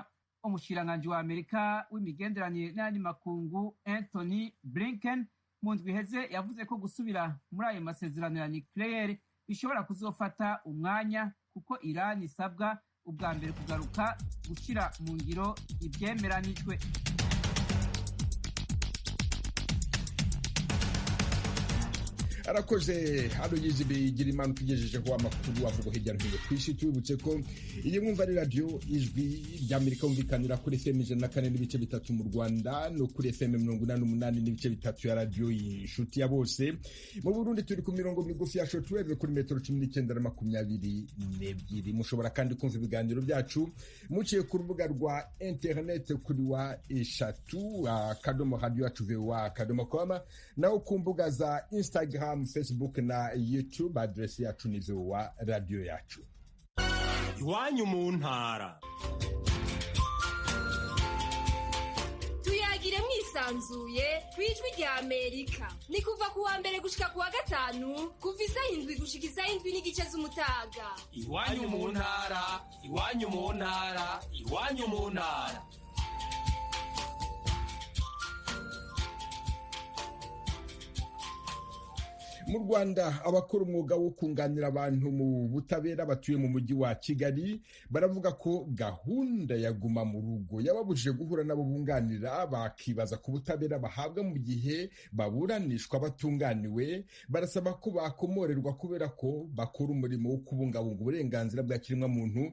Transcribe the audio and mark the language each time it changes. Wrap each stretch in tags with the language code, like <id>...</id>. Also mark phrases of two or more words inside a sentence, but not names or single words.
<rn>Umushikiranganji wa Amerika w'imigenderanire n'ayandi makungu Anthony Blinken mu ndwi iheze yavuze ko gusubira muri ayo masezerano ya nucleaire bishobora kuzofata umwanya kuko Iran isabwa ubwa mbere kugaruka gushira mu ngiro ivyemeranijwe. arakoze Aloyizi Bigirimana tugejejeho amakuru avuga hirya no hino kw'isi.</rn> <rw>Tubibutse ko iyi mwumva ari radio ijwi ry'Amerika yumvikanira kuri FM 104.3 mu Rwanda no kuri FM 88.3 ya radio Inshuti ya Bose. Mu Burundi turi ku mirongo migufi ya shortwave kuri metero 19 na 22. Mushobora kandi kumva ibiganiro byacu muciye ku rubuga rwa internet kuri wa eshatu akadomo radio yacu voa.com, naho ku mbuga za Instagram, Facebook na YouTube address yacu ni VOA radio yacu.</rw> <rn>Iwanyu mu ntara. Tuyagire mwisanzuye kwijwi rya Amerika. Ni kuva ku wa mbere gushika ku wa gatanu kuva isaha 7 gushika isaha 7 n'igice z'umutaga. Iwanyu mu ntara, iwanyu mu ntara, iwanyu mu ntara.</rn> <rw>Mu Rwanda abakora umwuga wo kunganira abantu mu butabera batuye mu mujyi wa Kigali baravuga ko gahunda ya guma mu rugo yababujije guhura nabo bunganira, bakibaza ku butabera bahabwa mu gihe baburanishwa batunganiwe. Barasaba ko bakomorerwa kubera ko bakora umurimo wo kubungabunga uburenganzira bwa kiremwa muntu.</rw>